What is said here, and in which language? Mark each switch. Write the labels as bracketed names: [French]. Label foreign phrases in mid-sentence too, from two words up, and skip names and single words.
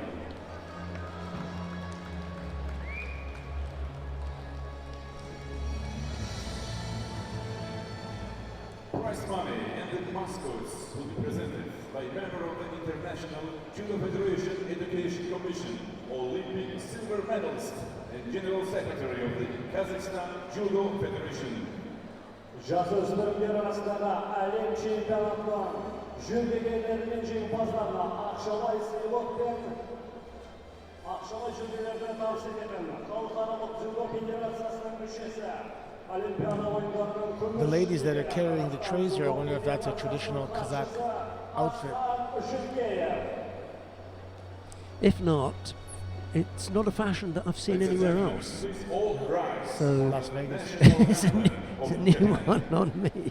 [English] Prize money and the mascots will be presented by member of the International Judo Federation Education Commission, Olympic silver medalist, and General Secretary of the Kazakhstan Judo Federation. [Kazakh] Жасөспірімдер арасындағы әлем чемпионатынан жүлдегерлер мен жеңімпаздарына ақшалай сыйлық пен ақшалай жүлделерді табыс ететін халықаралық дзюдо федерациясының мүшесі Олимпиада ойындарының күміс. [English] The ladies that are carrying the trays here, I wonder if that's a traditional Kazakh outfit. If not, it's not a fashion that I've seen anywhere else. So Las Vegas. it's a new one on me.